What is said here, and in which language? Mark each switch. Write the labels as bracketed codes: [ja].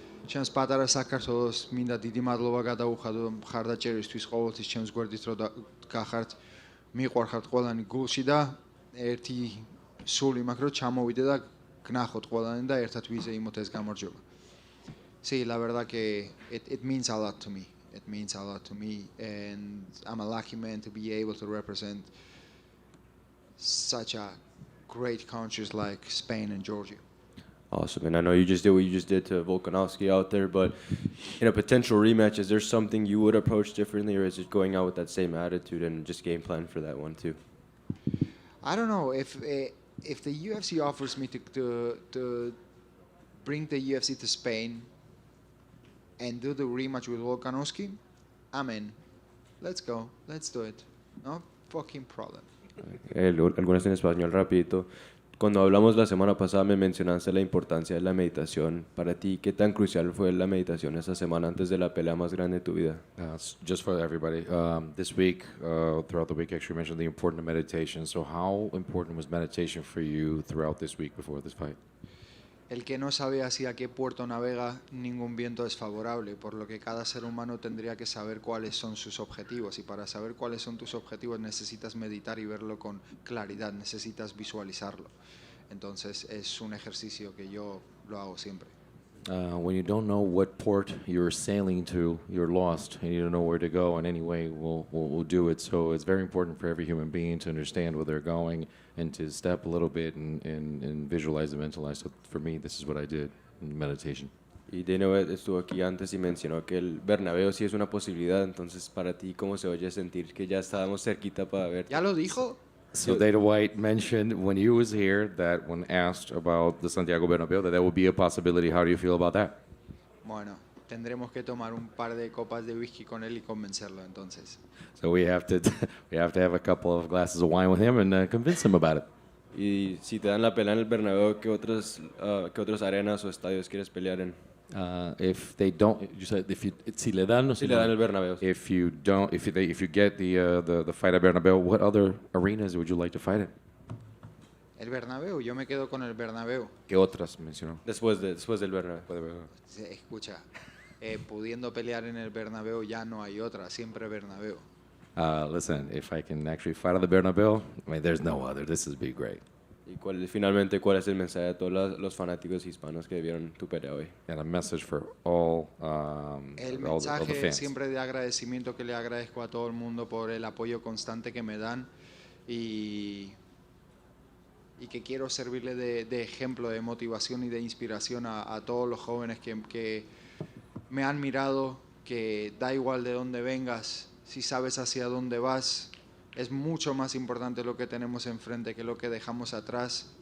[ka] ჩემს პატარა საქართველოს მინდა დიდი მადლობა გადაუხადო მხარდაჭერისთვის ყოველთვის ჩემს გვერდით რომ გახართ მიყვარხართ ყველანი გულში და ერთი სული მაქვს რომ ჩამოვიდე და გნახოთ ყველანი და ერთად ვიზეიმოთ ეს გამარჯვება. [es] Sí, la verdad que [en] it means a lot to me. It means a lot to me, and I'm a lucky man to be able to represent such a great countries like Spain and Georgia. Awesome, and I know you just did what you just did to Volkanovski out there, but in a potential rematch, is there something you would approach differently, or is it going out with that same attitude and just game plan for that one too? I don't know if the UFC offers me to bring the UFC to Spain and do the rematch with Volkanovski, I'm in. Let's go. Let's do it. No fucking problem. [es] Algunas en español rapidito. Cuando hablamos la semana pasada me mencionaste la importancia de la meditación. Para ti, ¿qué tan crucial fue la meditación esa semana antes de la pelea más grande de tu vida? [en] Just for everybody, this week, throughout the week, actually mentioned the importance of meditation. So how important was meditation for you throughout this week before this fight? [es] El que no sabe hacia qué puerto navega, ningún viento es favorable, por lo que cada ser humano tendría que saber cuáles son sus objetivos, y para saber cuáles son tus objetivos necesitas meditar y verlo con claridad, necesitas visualizarlo. Entonces es un ejercicio que yo lo hago siempre. [en] When you don't know what port you're sailing to, you're lost, and you don't know where to go. And anyway, we'll do it. So it's very important for every human being to understand where they're going and to step a little bit and visualize and mentalize. So for me, this is what I did in meditation. [es] Y Dino estuvo aquí antes y mencionó que el Bernabéu sí es una posibilidad. Entonces, para ti, ¿cómo se oye sentir que ya estábamos cerquita para ver? ¿Ya lo dijo? [en] So Dana White mentioned when he was here that when asked about the Santiago Bernabéu, that would be a possibility. How do you feel about that? [es] Bueno, tendremos que tomar un par de copas de whisky con él y convencerlo entonces. [en] So we have to have a couple of glasses of wine with him and convince him about it. [es] Y si te dan la pelea en el Bernabéu, ¿qué otras arenas o estadios quieres pelear en? [en] If they don't, you said [es] si le dan el Bernabéu. [en] If you don't, if you get the fight at Bernabéu, what other arenas would you like to fight in? [es] El Bernabéu, yo me quedo con el Bernabéu. ¿Qué otras mencionó? Después del Bernabéu. Escucha, pudiendo pelear en el Bernabéu ya no hay otra, siempre Bernabéu. [en] Listen, if I can actually fight at the Bernabéu, I mean, there's no other. This would be great. [es] ¿Y finalmente cuál es el mensaje a todos los fanáticos hispanos que vieron tu pelea hoy? [en] And a message for all, [es] el [en] all the [es] mensaje [en] fans. [es] siempre de agradecimiento que le agradezco a todo el mundo por el apoyo constante que me dan y que quiero servirle de ejemplo, de motivación y de inspiración a todos los jóvenes que me han mirado, que da igual de dónde vengas, si sabes hacia dónde vas, es mucho más importante lo que tenemos enfrente que lo que dejamos atrás.